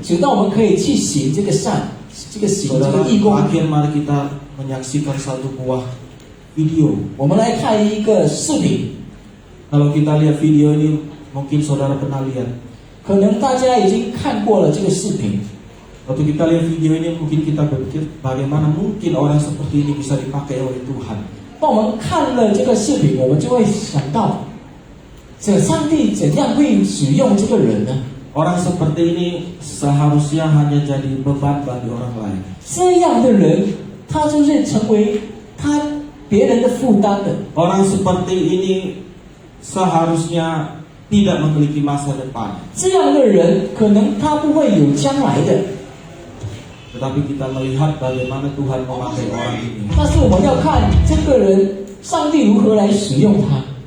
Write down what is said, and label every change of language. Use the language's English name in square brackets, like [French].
[Chinese] 直到我们可以去行这个善，这个行这 [Indonesian] Saudara, [Chinese] 个义工。 [Indonesian] akhir mari kita menyaksikan satu buah video. [Chinese] 我们来看一个视频， [Indonesian] Kalau kita lihat video ini, mungkin saudara pernah lihat. [Chinese] 可能大家已经看过了这个视频。 [Indonesian] Waktu kita lihat video ini, mungkin kita berpikir bagaimana mungkin orang seperti ini bisa dipakai oleh Tuhan. [Chinese] 当我们看了这个视频，我们就会想到，这上帝怎样会使用这个人呢？ [Indonesian] Orang seperti ini seharusnya hanya jadi beban bagi orang lain. [Chinese] 这样的人，他就是成为别人的负担的。 [Indonesian] Orang seperti ini seharusnya tidak memiliki masa depan. [Chinese] 这样的人，可能他不会有将来的。 [Indonesian] Tetapi kita melihat bagaimana Tuhan memakai orang ini. [Chinese] 但是我们要看这个人，上帝如何来使用他。